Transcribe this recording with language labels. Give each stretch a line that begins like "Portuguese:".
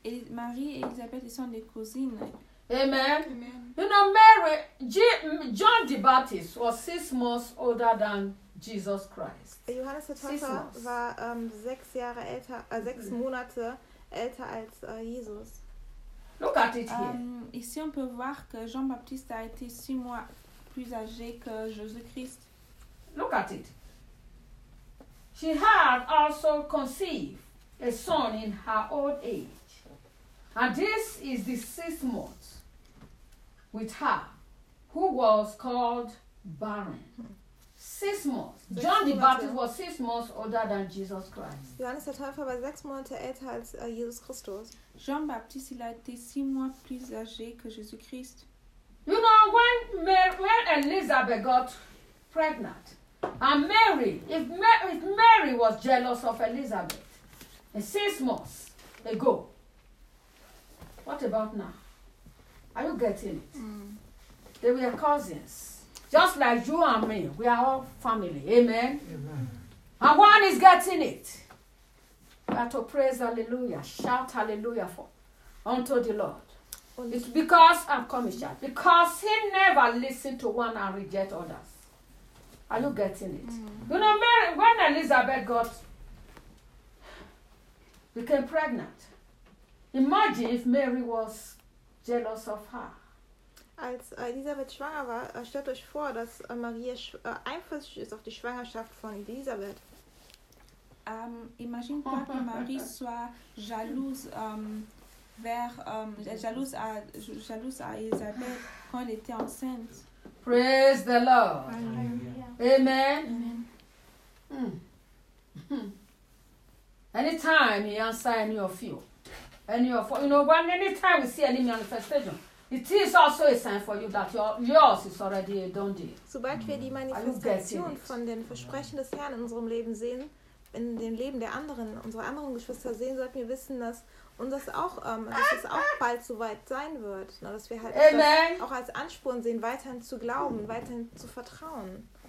French: Marie et Elisabeth sont des cousines.
English: Amen. Amen. You know, Mary, John the Baptist was 6 months older than Jesus Christ.
German: Johannes der Täufer war 6 Jahre älter, 6 Monate älter als Jesus.
English: Look at it here.
French: Ici on peut voir que Jean-Baptiste a été 6 mois plus âgé que Jésus-Christ.
English: Look at it. She had also conceived a son in her old age. And this is the 6th month with her, who was called barren, 6 months. John the Baptist was 6 months older than Jesus Christ.
German: Johannes der Täufer war 6 Monate älter als Jesus Christus.
French: Jean Baptiste, il a été 6 mois plus âgé que Jésus Christ.
English: You know, when Elizabeth got pregnant, and Mary, if Mary was jealous of Elizabeth 6 months ago, what about now? Are you getting it? Mm. They were cousins. Just like you and me, we are all family. Amen? Amen. And one is getting it. We are to praise hallelujah, shout hallelujah for unto the Lord. It's because I'm coming, child. Because he never listened to one and reject others. Are you getting it? Mm. You know, Mary, when Elizabeth became pregnant, imagine if Mary was jealous of her.
German: Als Elisabeth schwanger war, stellt euch vor, dass Maria eifersüchtig ist auf die Schwangerschaft von Elisabeth.
French: Imagine, que Marie soit jalouse. Jalouse à Elisabeth quand elle était enceinte.
English: Praise the Lord. Amen. Amen. Amen. Anytime he answers any of you, anytime we see any manifestation, it is also a sign for you that yours is already a done deal.
German: Sobald wir die Manifestation von den Versprechen des Herrn in unserem Leben sehen, in dem Leben der anderen, unserer anderen Geschwister sehen, sollten wir wissen, dass und das auch, dass es auch bald soweit sein wird. Na, dass wir halt auch als Ansporn sehen, weiterhin zu glauben, weiterhin zu vertrauen.